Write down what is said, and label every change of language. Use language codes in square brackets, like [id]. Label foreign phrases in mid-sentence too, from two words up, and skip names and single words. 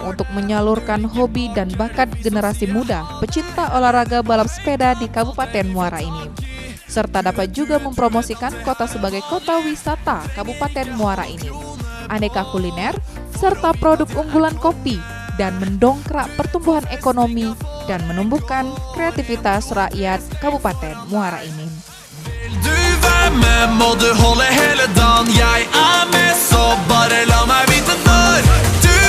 [id] untuk menyalurkan hobi dan bakat generasi muda pecinta olahraga balap sepeda di Kabupaten Muara Enim, serta dapat juga mempromosikan kota sebagai kota wisata Kabupaten Muara Enim, aneka kuliner, serta produk unggulan kopi, dan mendongkrak pertumbuhan ekonomi dan menumbuhkan kreativitas rakyat Kabupaten Muara Enim. [no] Du vær med, må du holde hele dagen. Jeg er med, så bare la meg vite når.